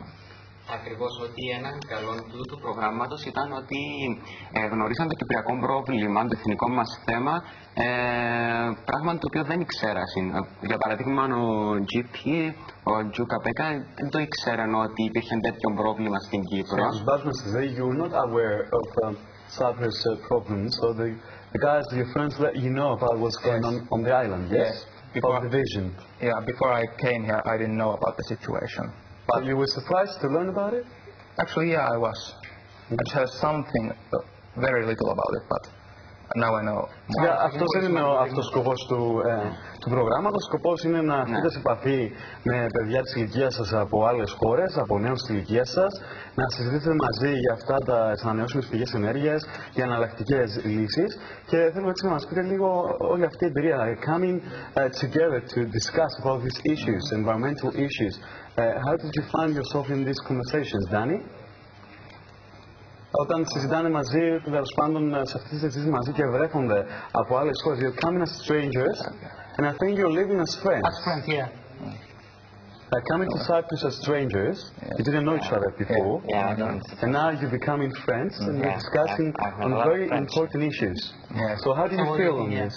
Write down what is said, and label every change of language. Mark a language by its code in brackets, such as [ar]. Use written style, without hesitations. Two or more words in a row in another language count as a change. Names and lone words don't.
[el] Ακριβώς, ότι έναν καλό του προγράμματος ήταν ότι γνωρίσαν το κυπριακό πρόβλημα, το εθνικό μας θέμα, πράγμα το οποίο δεν ήξερα. Για παράδειγμα, ο GP, ο Τζου Καπέκα, δεν το ήξεραν ότι υπήρχε τέτοιο πρόβλημα στην Κύπρο. [en] You were not aware of Cyprus problems, so the guys, your friends, let you know about what's going on the island, yes? Before the vision. Yeah, before I came here, I didn't know about the situation. But you were surprised to learn about it? Actually, yeah, I was. I just heard something, very little about it, but now I know. [el] Αυτός δεν είναι αυτός ο σκοπός του προγράμματος. Ο σκοπός είναι να έρθετε σε επαφή με παιδιά της ηλικίας σας από άλλες χώρες, από νέους της ηλικίας σας, να συζητήσετε μαζί για αυτά τις ανανεώσιμες πηγές ενέργειας, για εναλλακτικές λύσεις. Και θέλω έτσι να μας πείτε λίγο όλη αυτή η εμπειρία. [en] Coming together to discuss about these issues, environmental issues. How did you find yourself in these conversations, Danny? [el] Όταν συζητάνε μαζί, τέλος πάντων, σε αυτές τις συζητήσεις μαζί και βρέχονται από άλλες χώρες, [en] you're coming as strangers, and I think you're living as friends. As friends, yeah. Coming to Cyprus as strangers, you didn't know each other before, and now you're becoming friends, and you're discussing on very important issues. So how do you feel on this?